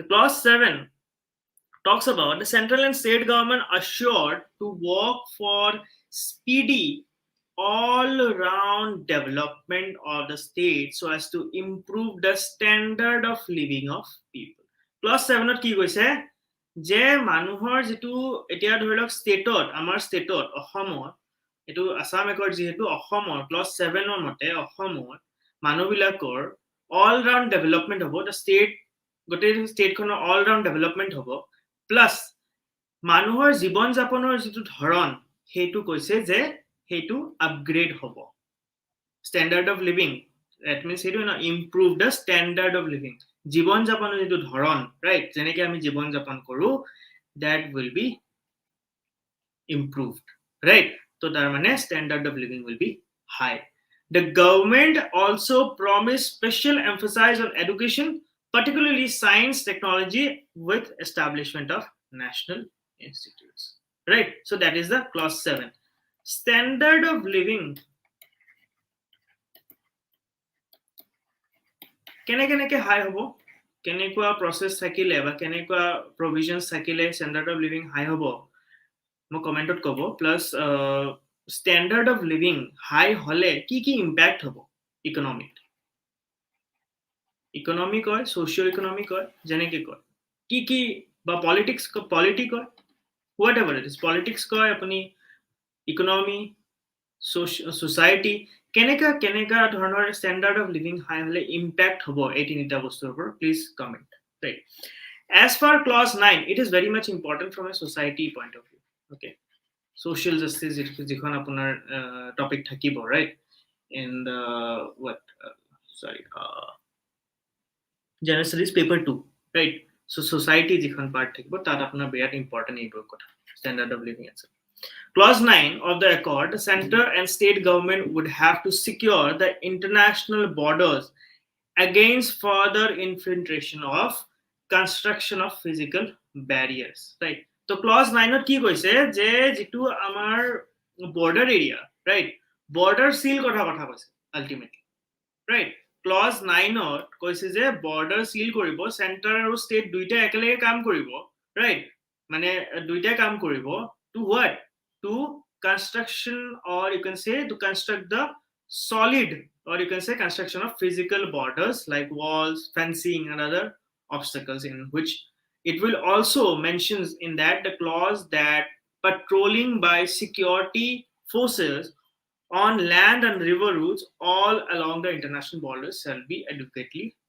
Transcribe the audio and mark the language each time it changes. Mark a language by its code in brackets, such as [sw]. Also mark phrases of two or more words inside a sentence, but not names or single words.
[en] The clause 7 talks about the central and state government assured to work for speedy all-round development of the state so as to improve the standard of living of people. [as] Clause 7 কি কৈছে যে মানুহৰ যেটো এতিয়া ধৰি লওক ষ্টেটত আমাৰ ষ্টেটত অসমৰ এটো আসাম একৰ্ড যেহেতু অসমৰ ক্লজ 7 মতে অসমৰ মানুহবিলাকৰ [en] all round development [as] হ'ব [en] the state [as] গোটেই ষ্টেটখনৰ [en] all round development [as] হ'ব প্লাস মানুহৰ জীৱন যাপনৰ যেটো ধৰণ হেতু কৈছে যে হেতু আপগ্ৰেড হ'ব [en] standard of living that means [as] হেতু না [en] improve the standard of living [as] জীৱন যাপনৰ যেটো ধৰণ right যেনেকৈ আমি জীৱন যাপন কৰো [en] that will be improved right so [as] তাৰ মানে [en] standard of living will be high. The government also promised special emphasis on education, particularly science technology, with establishment of national institutes. Right? So that is the clause 7. Standard of living. [as] কেনেকে high হ'ব কেনেকুৱা process থাকিলে বা কেনেকুৱা provisions থাকিলে [en] standard of living high [as] হ'ব মই কমেন্টত ক'ব প্লাস [en] standard of living high [as] হলে কি impact হ'ব economic হয় [en] socio economic [as] হয় যেনেকে কয় কি বা politics হয় [en] whatever it is politics [as] কয় আপুনি [en] economy society [as] কেনেকা [en] ধৰণৰ standard of living high [as] হলে impact হ'ব এই তিনিটা বস্তুৰ ওপৰত [en] please comment right as for clause 9 it is very much important from a society point of view okay social justice [as] যিখন আপোনাৰ topic থাকিব [en] right in the what general studies paper 2 right so society [as] যিখন part থাকিব তাত আপোনাৰ বিৰাট important এইবোৰ কথা [en] standard of living etc. Clause 9 of the accord, the center and state government would have to secure the international borders against further infiltration of construction of physical barriers right so clause 9 [as] ত কি কৈছে যে যেটো আমাৰ [en] border area right border seal [as] কথা কৈছে [en] ultimately right clause 9 [as] ত কৈছে যে [en] border seal কৰিব center আৰু state [as] দুইটা একেলগে কাম কৰিব [en] right [as] মানে দুইটা কাম কৰিব [en] to what to construction or you can say to construct the solid or you can say construction of physical borders like walls fencing and other obstacles in which it will also mentions in that the clause that patrolling by security forces on land and river routes all along the international borders shall be adequately